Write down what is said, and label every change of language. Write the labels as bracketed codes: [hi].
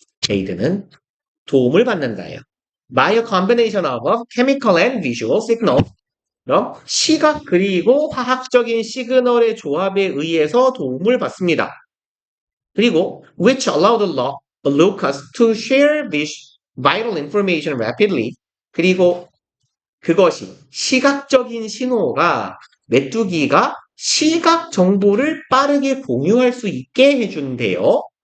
[ko] aid는 도움을 받는다예요. [en] by a combination of chemical and visual signal. [ko] 그럼 시각 그리고 화학적인 시그널의 조합에 의해서 도움을 받습니다. 그리고 [en] which allow the locus to share this vital information rapidly. [ko] 그리고 그것이 시각적인 신호가 메뚜기가 시각 정보를 빠르게 공유할 수 있게 해준대요.